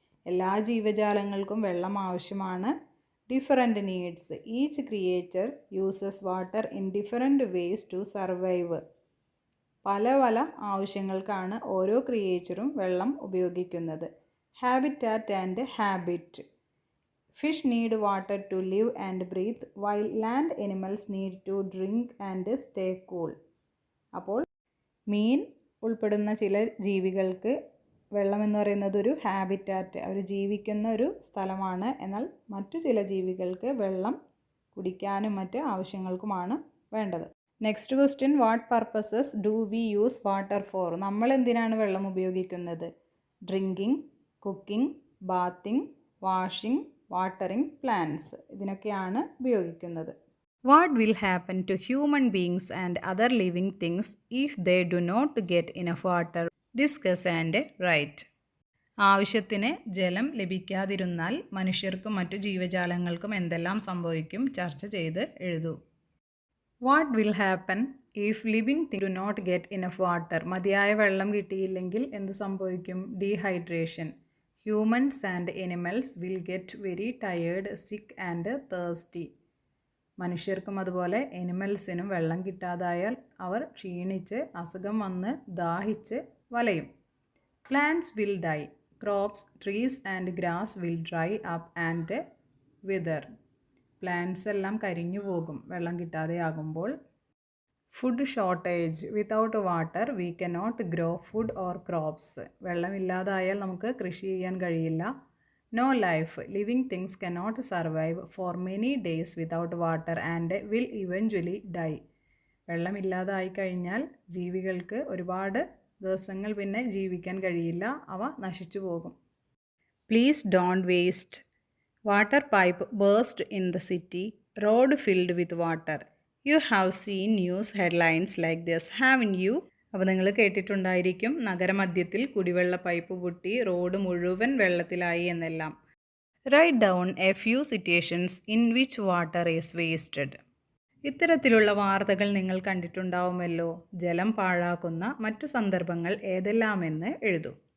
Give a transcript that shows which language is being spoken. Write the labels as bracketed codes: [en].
[ml] എല്ലാ ജീവജാലങ്ങൾക്കും വെള്ളം ആവശ്യമാണ്. [en] Different needs. Each creature uses water in different ways to survive. [ml] പല പല ആവശ്യങ്ങൾക്കാണ് ഓരോ ക്രിയേച്ചറും വെള്ളം ഉപയോഗിക്കുന്നത്. [en] Habitat and habit. Fish need water to live and breathe, while land animals need to drink and stay cool. [ml] അപ്പോൾ മീൻ ഉൾപ്പെടുന്ന ചില ജീവികൾക്ക് വെള്ളം എന്ന് പറയുന്നത് ഒരു ഹാബിറ്റാറ്റ്, അവർ ജീവിക്കുന്ന ഒരു സ്ഥലമാണ്. എന്നാൽ മറ്റു ചില ജീവികൾക്ക് വെള്ളം കുടിക്കാനും മറ്റ് ആവശ്യങ്ങൾക്കുമാണ് വേണ്ടത്. [en] Next question, what purposes do we use water for? [ml] നമ്മൾ എന്തിനാണ് വെള്ളം ഉപയോഗിക്കുന്നത്? [en] drinking, cooking, bathing, washing, watering plants, [ml] ഇതിനൊക്കെയാണ് ഉപയോഗിക്കുന്നത്. [en] What will happen to human beings and other living things if they do not get enough water? Discuss and write. [ml] ആവശ്യത്തിന് ജലം ലഭിക്കാതിരുന്നാൽ മനുഷ്യർക്കും മറ്റു ജീവജാലങ്ങൾക്കും എന്തെല്ലാം സംഭവിക്കും? ചർച്ച ചെയ്ത് എഴുതൂ. [en] What will happen if living things do not get enough water? [ml] മതിയായ വെള്ളം കിട്ടിയില്ലെങ്കിൽ എന്ത് സംഭവിക്കും? [en] Dehydration. Humans and animals will get very tired, sick and thirsty. [ml] മനുഷ്യർക്കും അതുപോലെ എനിമൽസിനും വെള്ളം കിട്ടാതായാൽ അവർ ക്ഷീണിച്ച് അസുഖം വന്ന് ദാഹിച്ച് വലയും. [en] Plants will die. Crops, trees and grass will dry up and wither. [ml] Plants എല്ലാം കരിഞ്ഞു പോകും വെള്ളം കിട്ടാതെയാകുമ്പോൾ. [en] Food shortage. Without water we cannot grow food or crops. [ml] വെള്ളമില്ലാതായാൽ നമുക്ക് കൃഷി ചെയ്യാൻ കഴിയില്ല. [en] No life. Living things cannot survive for many days without water and will eventually die. [ml] വെള്ളമില്ലാതായി കഴിഞ്ഞാൽ ജീവികൾക്ക് ഒരുപാട് ദിവസങ്ങൾ പിന്നെ ജീവിക്കാൻ കഴിയില്ല, അവ നശിച്ചു പോകും. [en] Please don't waste. Water pipe burst in the city. Road filled with water. You have seen news headlines like this, haven't you? [ml] അപ്പോൾ നിങ്ങൾ കേട്ടിട്ടുണ്ടായിരിക്കും നഗരമധ്യത്തിൽ കുടിവെള്ള പൈപ്പ് പൊട്ടി റോഡ് മുഴുവൻ വെള്ളത്തിലായി എന്നെല്ലാം. [en] Write down a few situations in which water is wasted. [ml] ഇത്തരത്തിലുള്ള വാർത്തകൾ നിങ്ങൾ കണ്ടിട്ടുണ്ടാവുമല്ലോ. ജലം പാഴാക്കുന്ന മറ്റു സന്ദർഭങ്ങൾ ഏതെല്ലാമെന്ന് എഴുതൂ.